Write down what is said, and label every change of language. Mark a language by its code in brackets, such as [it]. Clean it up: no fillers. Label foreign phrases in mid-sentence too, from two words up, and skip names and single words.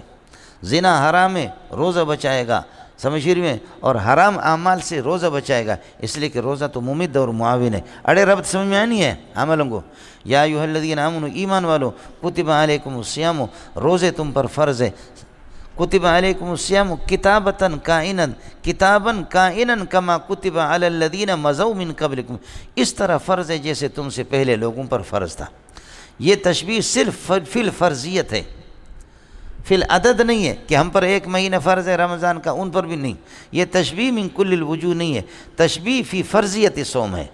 [ur] زنا حرام ہے، روزہ بچائے گا، سمجھ رہی میں، اور حرام اعمال سے روزہ بچائے گا، اس لیے کہ روزہ تو ممد اور معاون ہے۔ اڑے ربط سمجھ میں آنی ہے عملوں کو۔ [ar] یا ایھا الذین آمنوا، [ur] ایمان والو، [ar] کتب علیکم الصیام، [ur] روزے تم پر فرض ہے۔ [ar] کتب علیکم الصیام کتابتاً کائنا، کتاباً کائنا کما کتب علی الذین مضوا من قبلکم، [ur] اس طرح فرض ہے جیسے تم سے پہلے لوگوں پر فرض تھا۔ یہ تشبیہ صرف [ar] فی الفرضیت [ur] ہے، [ar] فی العدد [ur] نہیں ہے کہ ہم پر ایک مہینہ فرض ہے رمضان کا، ان پر بھی نہیں۔ یہ تشبیہ [ar] من کل الوجوہ [ur] نہیں ہے، تشبیہ [ar] فی فرضیت صوم [ur] ہے۔